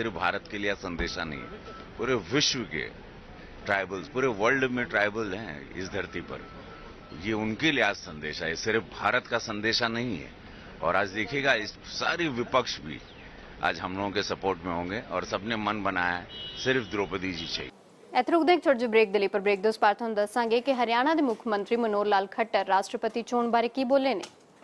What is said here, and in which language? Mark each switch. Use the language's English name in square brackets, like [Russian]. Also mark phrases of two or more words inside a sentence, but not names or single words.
[Hindi] सिर्फ भारत के लिए संदेशा नहीं है, पूरे विश्व के ट्राइबल्स, पूरे वर्ल्ड में ट्राइबल हैं इस धरती पर, ये उनके लिए आज संदेशा है। सिर्फ भारत का संदेशा नहीं है। और आज देखिएगा इस सारी विपक्ष भी आज हम लोगों के सपोर्ट में होंगे और सबने मन बनाया है सिर्फ द्रौपदी जी चाहिए। [Punjabi] ਇੱਥੇ ਰੁਕਦੇ ਹਾਂ ਛੋਟੇ ਜਿਹੇ ਬ੍ਰੇਕ ਦੇ ਲਈ, ਪਰ ਬ੍ਰੇਕ ਦੇ ਉਸ ਪਾਰ ਤੁਹਾਨੂੰ ਦੱਸਾਂਗੇ ਕਿ ਹਰਿਆਣਾ ਦੇ ਮੁੱਖ ਮੰਤਰੀ ਮਨੋਹਰ ਲਾਲ ਖੱਟਰ ਰਾਸ਼ਟਰਪਤੀ ਚੋਣ ਬਾਰੇ ਕੀ ਬੋਲੇ ਨੇ।